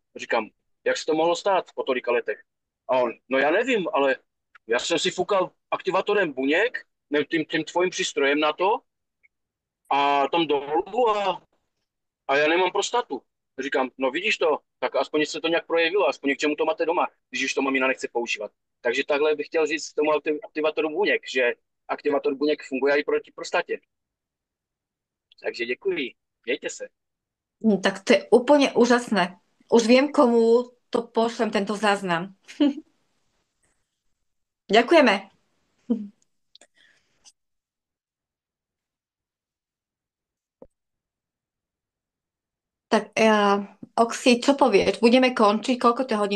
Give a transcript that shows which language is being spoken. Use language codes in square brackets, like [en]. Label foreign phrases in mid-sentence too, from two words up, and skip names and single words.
[cs] Říkám, jak se to mohlo stát po tolika letech? A on, no já nevím, ale já jsem si fukal aktivátorem buněk, tím tvojím přístrojem na to a tam dolů a já nemám prostatu. Říkám, no vidíš to, tak aspoň se to nějak projevilo, aspoň k čemu to máte doma, když už to mamina nechce používat. Takže takhle bych chtěl říct tomu aktivátoru buněk, že aktivátor buněk funguje i proti prostatě. Takže děkuji, mějte se. [sk] Tak to je úplne úžasné. Už viem, komu to pošlem, tento záznam. Ďakujeme. Tak, Oxy, čo povieš? Budeme končiť? Koľko to hodín?